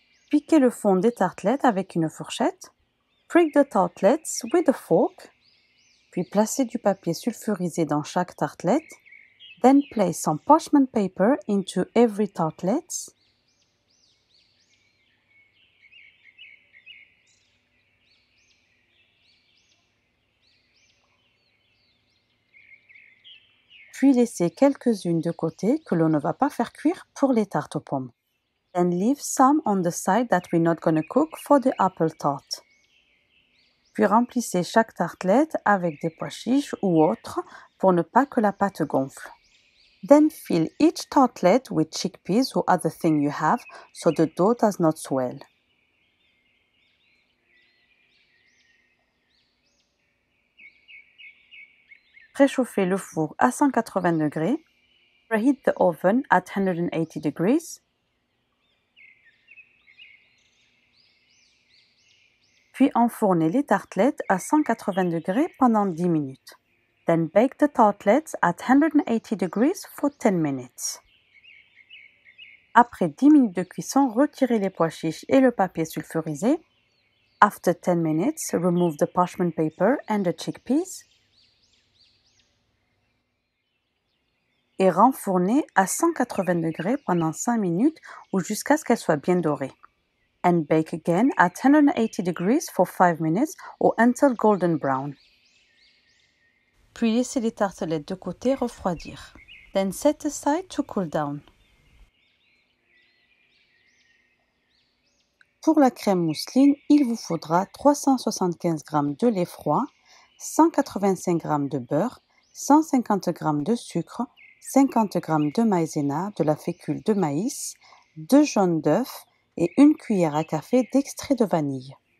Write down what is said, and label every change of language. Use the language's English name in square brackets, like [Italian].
[French] Piquez le fond des tartelettes avec une fourchette. [English] Prick the tartlets with a fork. [French] Puis placez du papier sulfurisé dans chaque tartelette. [English] Then place some parchment paper into every tartlet. [French] Puis laissez quelques-unes de côté que l'on ne va pas faire cuire pour les tartes aux pommes. [English] Then leave some on the side that we're not gonna cook for the apple tart. [French] Puis remplissez chaque tartelette avec des pois chiches ou autres pour ne pas que la pâte gonfle. [English] Then fill each tartlet with chickpeas or other thing you have so the dough does not swell. [French] Préchauffez le four à 180 degrés. [English] Preheat the oven at 180 degrees. [French] Puis enfournez les tartelettes à 180 degrés pendant 10 minutes. [English] Then bake the tartlets at 180 degrees for 10 minutes. [French] Après 10 minutes de cuisson, retirez les pois chiches et le papier sulfurisé. [English] After 10 minutes, remove the parchment paper and the chickpeas. [French] Et renfournez à 180 degrés pendant 5 minutes ou jusqu'à ce qu'elles soient bien dorées. [English] And bake again at 180 degrees for 5 minutes or until golden brown. [French] Puis laissez les tartelettes de côté refroidir. [English] Then set aside to cool down. [French] Pour la crème mousseline, il vous faudra 375 g de lait froid, 185 g de beurre, 150 g de sucre, 50 g de maïzena, de la fécule de maïs, 2 jaunes d'œufs et 1 cuillère à café d'extrait de vanille.